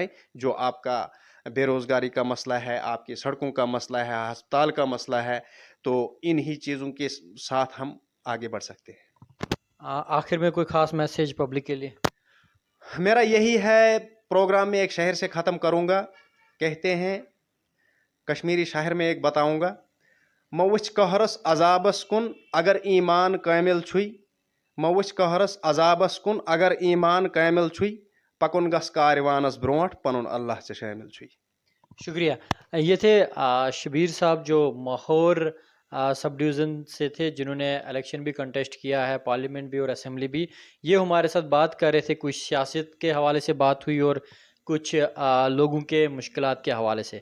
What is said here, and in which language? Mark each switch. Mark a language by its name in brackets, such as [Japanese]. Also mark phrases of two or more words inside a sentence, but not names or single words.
[Urdu] جو آپ کا بے روزگاری کا مسئلہ ہے، آپ کی سڑکوں کا مسئلہ ہے، اسپتال کا مسئلہ ہے، تو انہی چیزوں کے ساتھ ہم آگے بڑھ سکتے ہیں. آخر میں کوئی خاص [English] message public [Urdu] کے لیے? میرا یہی ہے، پروگرام میں ایک شہر سے ختم کروں گا. کہتے ہیں، کشمیری شاعر میں ایک بتاؤں گا, [Kashmiri] موچھ قہرس عذابس کن اگر ایمان کامل چھوی، موچھ قہرس عذابس کن اگر ایمان کامل چھوی، پکن گژھ کاروانس برونٹھ پنن اللہ سے شامل چھوی. [Urdu] شکریہ. یہ تھے شبیر صاحب جو ماہور [English] sub division [Urdu] سے تھے، جنہوں نے الیکشن بھی کنٹیسٹ کیا ہے، پارلیمنٹ بھی اور اسمبلی بھی. یہ ہمارے ساتھ بات کر رہے تھے، کچھ سیاست کے حوالے سے بات ہوئی اور کچھ لوگوں کے مشکلات کے حوالے سے.